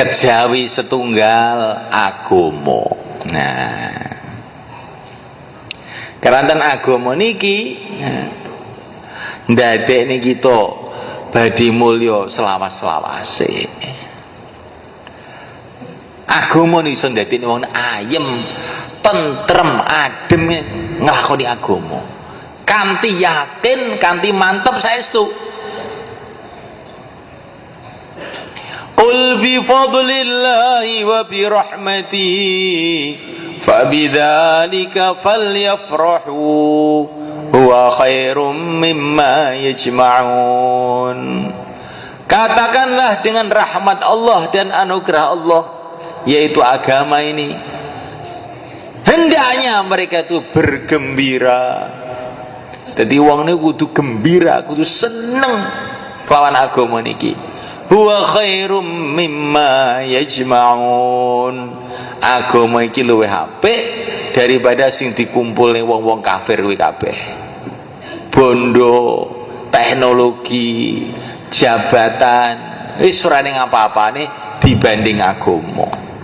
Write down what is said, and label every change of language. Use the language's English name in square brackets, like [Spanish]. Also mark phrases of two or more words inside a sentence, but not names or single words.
[Javanese] kejawi setunggal agama. Nah, keranten agama niki ndadekne kita badhe mulya selawas-selawase. Agama niku iso ndadekne wong ayem, tentrem, adem nglakoni agama. Kanthi yakin, kanthi mantep saestu. [Arabic] قل بفضل الله وبرحمته فبذلك فليفرحوا هو خير مما يجمعون. [Indonesian] Katakanlah dengan rahmat Allah dan anugerah Allah, yaitu agama ini, hendaknya mereka itu bergembira. [Javanese] Jadi wong niku kudu gembira, kudu seneng kelawan agama niki. [Arabic] هو خير مما يجمعون. [Javanese] Agama iki luwih apik daripada sing dikumpulne wong-wong kafir kuwi kabeh. Bondo, teknologi, jabatan, wis ora ning apa-apane dibanding agama.